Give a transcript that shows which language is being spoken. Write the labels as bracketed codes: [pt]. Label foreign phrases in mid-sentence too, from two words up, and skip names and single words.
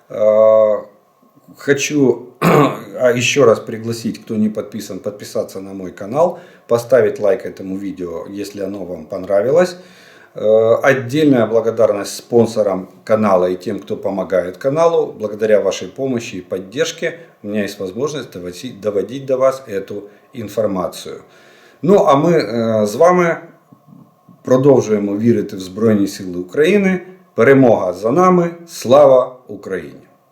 [ru] Хочу еще раз пригласить, кто не подписан, подписаться на мой канал, поставить лайк этому видео, если оно вам понравилось. Отдельная благодарность спонсорам канала и тем, кто помогает каналу. Благодаря вашей помощи и поддержке у меня есть возможность доводить до вас эту інформацію. [uk] Ну, а ми з вами продовжуємо вірити в Збройні Сили України. Перемога за нами. Слава Україні!